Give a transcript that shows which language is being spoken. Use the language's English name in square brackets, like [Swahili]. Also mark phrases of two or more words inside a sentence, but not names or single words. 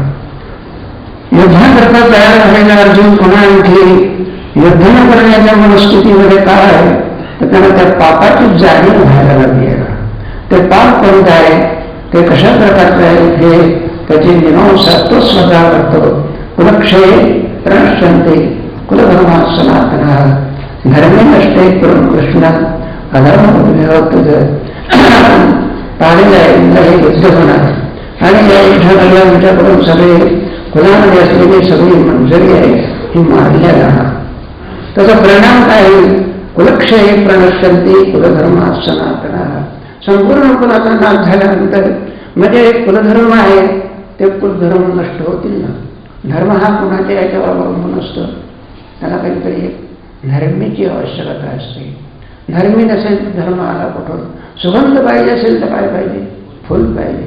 [Marathi] युद्धाकरता तयार झालेला अर्जुन पुन्हा आणखी युद्ध न करण्याच्या मनस्थितीमध्ये काय आहे तर त्यांना त्या पापाची जाणीव व्हायला लागली आहे. ते पाप कोणतं आहे ते कशा प्रकारचं आहे हे त्याची मीमांसा तो स्वतः करतो. [Sanskrit] कुलक्षये प्रणश्यन्ति कुलधर्माः सनातनः धर्मे नष्टे कुलं कृष्ण अधर्मोऽभिभवत्युत. [Marathi] पाहिलं आहे हे युद्ध होणार आणि या युद्धाला आमच्याकडून सगळे कुलामध्ये असलेली सगळी मंजुरी आहे ही मारल्या जाणार. त्याचा परिणाम काय होईल. [Sanskrit] कुलक्षये प्रणश्यन्ति कुलधर्माः सनातनः. [Marathi] संपूर्ण कुलाचा नाश झाल्यानंतर म्हणजे एक कुलधर्म आहे ते कुलधर्म नष्ट होतील ना. धर्म हा कुणाच्या याच्यावर अवलंबून असतो. त्याला काहीतरी एक धर्मीची आवश्यकता असते. धर्मी नसेल तर धर्म आला कुठून. सुगंध पाहिजे असेल तर काय पाहिजे फुल पाहिजे.